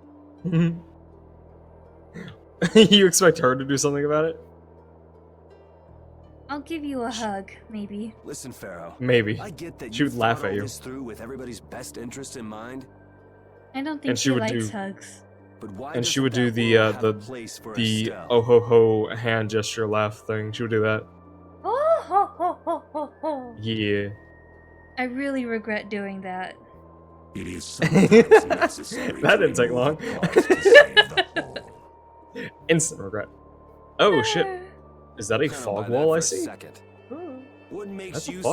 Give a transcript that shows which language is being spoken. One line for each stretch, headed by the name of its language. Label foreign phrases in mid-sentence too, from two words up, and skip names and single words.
English: You expect her to do something about it? I'll give you a hug, maybe. Listen, Pharaoh. Maybe. I get that She you would laugh thought at all you. this through with everybody's best interest in mind. I don't think And she she would likes do- hugs. But why And she doesn't would do that world have a the place for the Estelle? oh ho ho hand gesture laugh thing. She would do that. Oh ho ho ho ho ho. Yeah. I really regret doing that. It is sometimes necessary. That to didn't take long. remove parts to save the whole. Instant regret. Oh shit. Is that a Kinda fog buy that wall for I a see? second. What makes That's a you